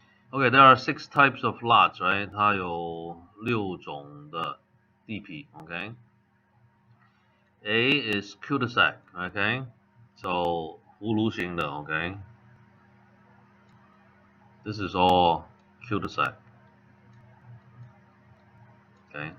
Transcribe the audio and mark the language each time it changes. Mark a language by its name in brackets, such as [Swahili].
[English] Okay, there are 6 types of lots, right? [Chinese] 它有6种的地皮，okay? [English] A is cul-de-sac, okay? [Chinese] So 葫芦形的，okay? [English] This is all cul-de-sac, okay?